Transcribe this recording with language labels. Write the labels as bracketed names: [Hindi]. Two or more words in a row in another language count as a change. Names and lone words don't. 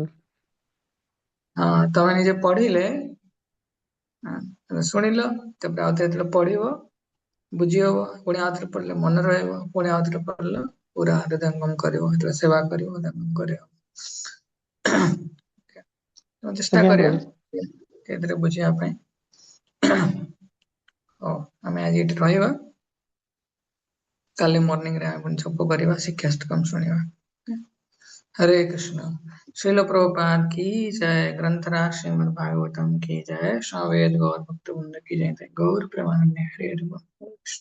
[Odia] ହଁ, ତମେ ନିଜେ ପଢିଲେ ଶୁଣିଲ, ତାପରେ ଆଉ ଥରେ ଯେତେବେଳେ ପଢିବ ବୁଝି ହବ, ପୁଣି ଆଉ ଥରେ ପଢିଲେ ମନେ ରହିବ, ପୁଣି ଆଉ ଥରେ ପଢିଲେ ପୁରା ହୃଦୟଙ୍ଗମ କରିବ, ଯେତେବେଳେ ସେବା କରିବ ହୃଦୟଙ୍ଗମ କରିବ। ଚେଷ୍ଟା ଆଜ୍ଞା କରିବା ପ୍ରଭୁ। ଏଥିରେ ବୁଝିବା ପାଇଁ। ହଉ, ଆମେ ଆଜି ଏଠି ରହିବା, କାଲି ମର୍ଣ୍ଣିଂ ରେ ଆମେ ଜପ କରିବା, ଶିକ୍ଷାଷ୍ଟକମ୍ ଶୁଣିବା। [Hindi] हरे कृष्ण। श्रील प्रभुपाद की जय। ग्रंथराज श्रीमद् भागवतम की जय। सावेद गौर भक्त वृंद की जय। गौर प्रेमानंद हरे हरे बोल।